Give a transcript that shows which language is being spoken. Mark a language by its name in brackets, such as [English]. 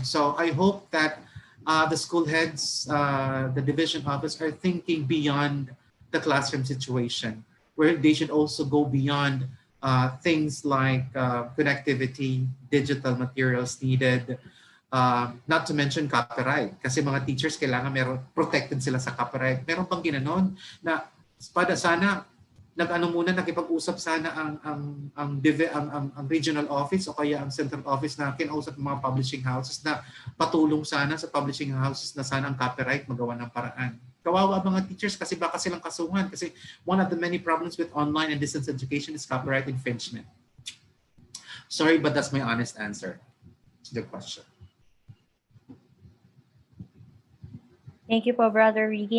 [English] So I hope that the school heads, the division office are thinking beyond the classroom situation, where they should also go beyond things like connectivity, digital materials needed, not to mention copyright. [Filipino] Kasi mga teachers kailangan protected sila sa copyright. Meron pang ginanon na sana nakipag-usap sana ang regional office o kaya ang central office na kinausap ng mga publishing houses na patulong sana sa publishing houses na sana ang copyright magawa ng paraan. Kawawa mga teachers kasi baka silang kasuhan kasi [English] one of the many problems with online and distance education is copyright infringement. Sorry, but that's my honest answer to the question. Thank you po, Brother Ricky.